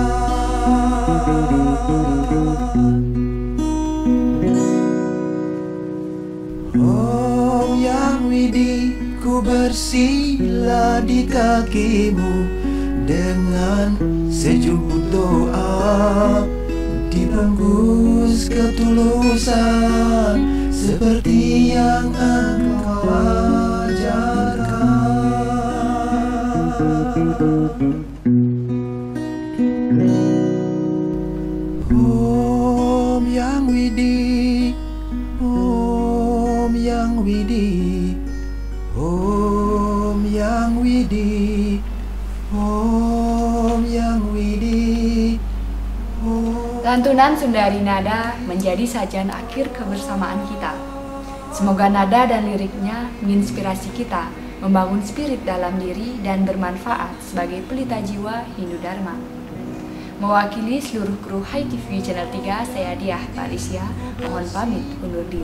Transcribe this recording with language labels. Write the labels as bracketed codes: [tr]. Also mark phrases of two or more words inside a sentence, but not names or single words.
[id] Oh Yang Widi, ku bersila di kakimu dengan sejumput doa, dibungkus ketulusan seperti yang Engkau ajarkan. Om Yang Widi, Om Yang Widi, Om Yang Widi, Om Yang Widi, Om. Lantunan Sundari Nada menjadi sajian akhir kebersamaan kita. Semoga nada dan liriknya menginspirasi kita, membangun spirit dalam diri dan bermanfaat sebagai pelita jiwa Hindu Dharma. Mewakili seluruh kru Hai TV Channel 3, saya Diah Patricia, mohon pamit undur diri.